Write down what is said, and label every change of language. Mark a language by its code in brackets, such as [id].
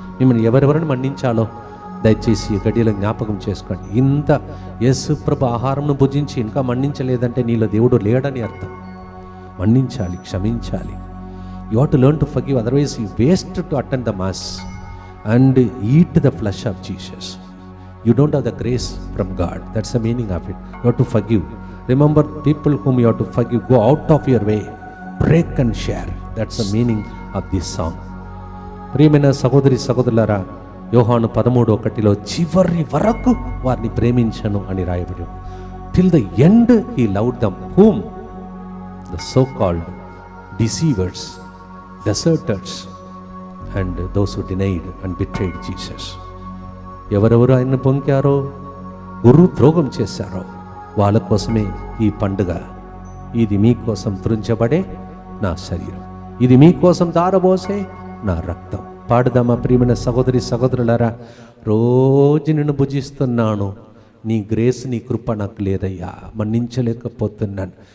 [te] మిమ్మల్ని ఎవరెవరిని మన్నించాలో దయచేసి ఈ గడియలో జ్ఞాపకం చేసుకోండి. ఇంత యేసు ప్రభు ఆహారంను భుజించి ఇంకా మన్నించలేదంటే నీలో దేవుడు లేడని అర్థం. మన్నించాలి, క్షమించాలి. [en] You have to learn to forgive, otherwise you waste to attend the mass and eat the flesh of Jesus. You don't have the grace from God. That's the meaning of it. You have to forgive. Remember, people whom you have to forgive, go out of your way, break and share. That's the meaning of this song. [te] ప్రియమైన సహోదరి సహోదరులారా, యోహాను 13:1లో చివరి వరకు వారిని ప్రేమించను అని రాయబడి, [en] till the end he loved them whom the so called deceivers, deserters and those who denied and betrayed Jesus. [te] ఎవరెవరు ఆయన పొంకారో, గురు ద్రోహం చేశారో వాళ్ళ కోసమే ఈ పండుగ. ఇది మీకోసం త్రుంచబడే నా శరీరం, ఇది మీకోసం దారబోసే నా రక్తం. పాడుదామా ప్రియమైన సహోదరి సహోదరులారా? రోజు నిన్ను భుజిస్తున్నాను, నీ గ్రేస్, నీ కృప నాకు లేదయ్యా, మన్నించలేకపోతున్నాను.